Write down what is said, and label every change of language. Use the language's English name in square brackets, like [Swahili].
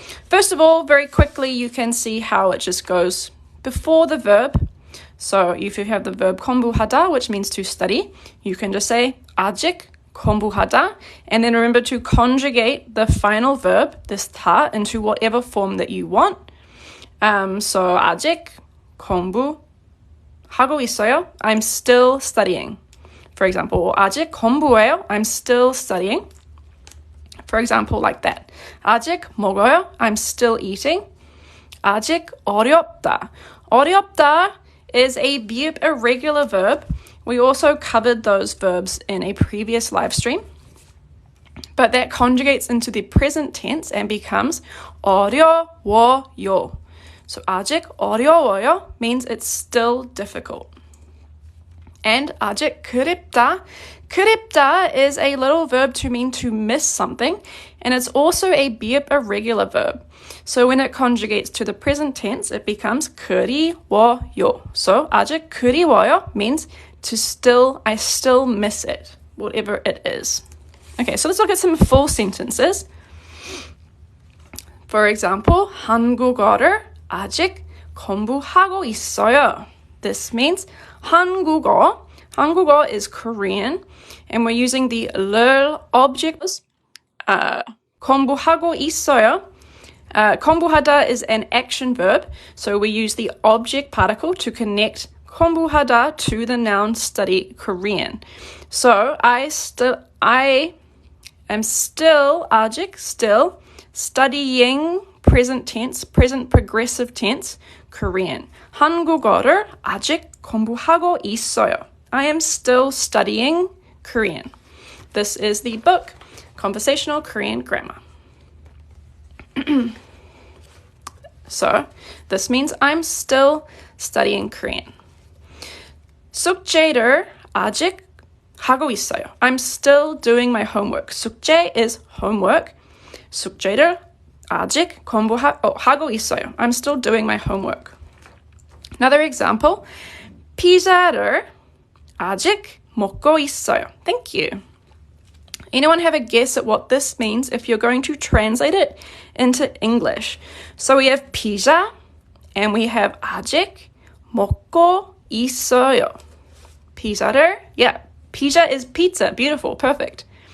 [English] First of all, very quickly, you can see how it just goes before the verb. So if you have the verb 공부하다, which means to study, you can just say [Korean] 아직 공부하다, [English] and then remember to conjugate the final verb, this 다, into whatever form that you want. [Korean] So 아직 공부하고 있어요. [English] I'm still studying. For example, [Korean] 아직 공부해요. [English] I'm still studying. For example, like that. [Korean] 아직 먹어요. [English] I'm still eating. [Korean] 아직 어렵다. [English] 어렵다 is a verb, irregular verb. We also covered those verbs in a previous live stream. But that conjugates into the present tense and becomes 어려워요. So [Korean] 아직 어려워요 [English] means it's still difficult. [Korean] And 아직 그립다. [English] 그립다 is a little verb to mean to miss something, and it's also a verb, irregular verb. So when it conjugates to the present tense, it becomes 그리워요. So [Korean] 아직 그리워요 [English] means I still miss it, whatever it is. Okay, so let's look at some full sentences. For example, [Korean] 한국어를 아직 공부하고 있어요. [English] This means 한국어 is Korean, and we're using the 를 object. [Korean] 공부하고 있어요. [English] 공부하다 is an action verb, so we use the object particle to connect 공부하다 to the noun study Korean. So I am still 아직 still studying present tense, present progressive tense Korean. [Korean] 한국어를 아직 공부하고 있어요. [English] I am still studying Korean. This is the book, Conversational Korean Grammar. So, this means I'm still studying Korean. [Korean] 숙제를 아직 하고 있어요. [English] I'm still doing my homework. 숙제 is homework. [Korean] 숙제를 아직 공부하고 있어요. [English] I'm still doing my homework. Another example. [Korean] 피자를 아직 먹고 있어요. [English] Thank you. Anyone have a guess at what this means if you're going to translate it into English? So we have 피자 and we have [Korean] 아직 먹고 있어요. [English] 피자를, yeah, 피자 is pizza. Beautiful, perfect.